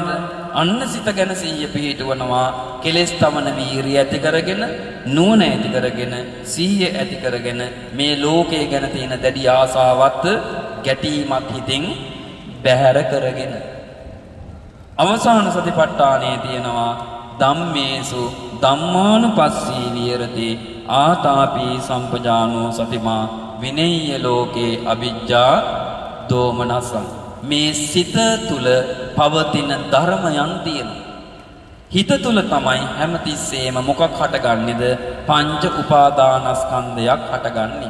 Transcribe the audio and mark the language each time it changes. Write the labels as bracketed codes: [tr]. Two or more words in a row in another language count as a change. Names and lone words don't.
[si] අන්න සිත ගැන 100 පිහිටවනවා. කෙලෙස් තමන වීරිය ඇති කරගෙන, නුවණ ඇති කරගෙන, සිහිය ඇති කරගෙන මේ ලෝකය ගැන තියෙන දැඩි ආසාවත් ගැටීමක් හිතින් බැහැර කරගෙන. අවසාන සතිපට්ඨානයේ තියෙනවා [pi] ධම්මේසු ධම්මානුපස්සී විහෙරති ආතාපි සම්පජානෝ සතිමා විනෙය්‍ය ලෝකේ අවිජ්ජා දෝමනසං. [si] මේ සිත තුල පවතින ධර්මයන් තියෙනවා. හිත තුල තමයි හැමතිස්සෙම මොකක් හටගන්නේද? පංච උපාදානස්කන්ධයක් හටගන්නේ.